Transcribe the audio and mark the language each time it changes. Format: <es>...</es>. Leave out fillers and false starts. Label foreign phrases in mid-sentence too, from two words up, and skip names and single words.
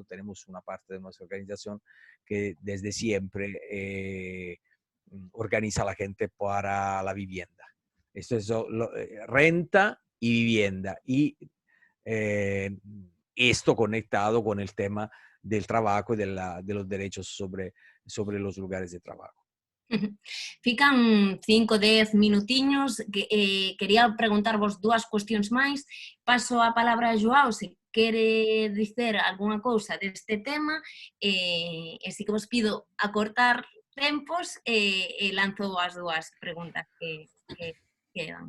<es>Tenemos una parte de nuestra organización que desde siempre organiza a la gente para la vivienda. Esto es renta y vivienda. Y esto conectado con el tema del trabajo y de los derechos sobre los lugares de trabajo.</es> <gl>Fican 5, 10 minutiños. Quería preguntarvos dúas cuestións máis. Paso a palabra a Joao se quere dicer algunha cousa deste tema e si que vos pido acortar tempos e lanzo as dúas preguntas que quedan.</gl>